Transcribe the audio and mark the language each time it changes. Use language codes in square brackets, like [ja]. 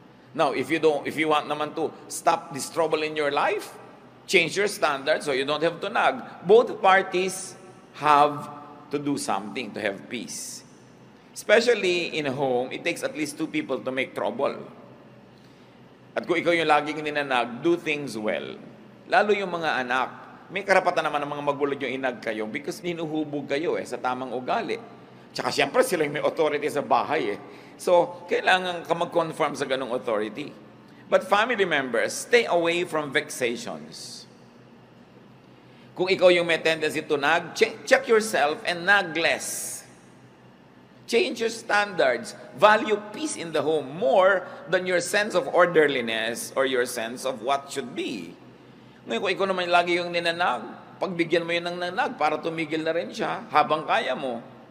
[en] Now, if you want naman to stop this trouble in your life, change your standards so you don't have to nag. Both parties have to do something to have peace. Especially in a home, it takes at least 2 people to make trouble. [tl] At kung ikaw yung laging ninanag, [en] do things well. [tl] Lalo yung mga anak, may karapatan naman ng mga magulang yung inag kayo because hinuhubog kayo sa tamang ugali. Tsaka siyempre sila yung may authority sa bahay So, kailangan ka mag-conform sa ganong authority. [en] But family members, stay away from vexations. [tl] Kung ikaw yung may [en] tendency to nag, check yourself and nag less. Change your standards. Value peace in the home more than your sense of orderliness or your sense of what should be. [tl] Ngayon, kung ikaw naman lagi yung ninanag, pagbigyan mo yun ng nanag para tumigil na rin siya habang kaya mo.